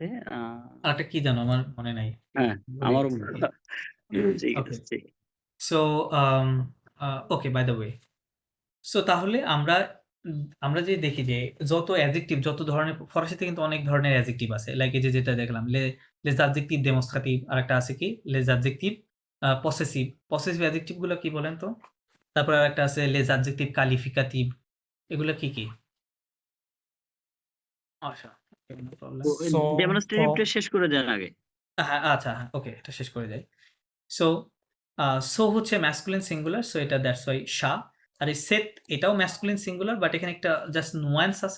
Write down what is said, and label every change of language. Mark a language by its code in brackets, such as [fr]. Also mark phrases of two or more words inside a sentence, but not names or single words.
[bn] আরেকটা কি জানো, আমার মনে নাই। হ্যাঁ, বলে আমারও দিচ্ছি। ঠিক ওকে, আছে, ঠিক। [en] so okay, by the way. [bn] সো তাহলে আমরা যে দেখি যে যত অ্যাডজেক্টিভ, যত ধরনের, ফরাসিতে কিন্তু অনেক ধরনের অ্যাডজেক্টিভ আছে। লাইক এই যে যেটা দেখলাম, [fr] les adjectifs démonstratifs, [bn] আরেকটা আছে কি [fr] les adjectifs possessive। [en] possessive adjective [bn] গুলো কি বলেন তো? তারপর আরেকটা আছে [fr] les adjectifs qualificatifs। [bn] এগুলা কি? আচ্ছা, [en] no problem. [bn] ডেমনস্ট্রেটিভটা শেষ করে দেন আগে। হ্যাঁ, আচ্ছা, হ্যাঁ, ওকে, এটা শেষ করে যাই। সো হচ্ছে [en] masculine singular, [bn] সো এটা [en] that's why [bn] সা। আর এই সেট, এটাও [en] masculine singular, [bn] বাট এখানে একটা [en] just nuance [bn] আছে।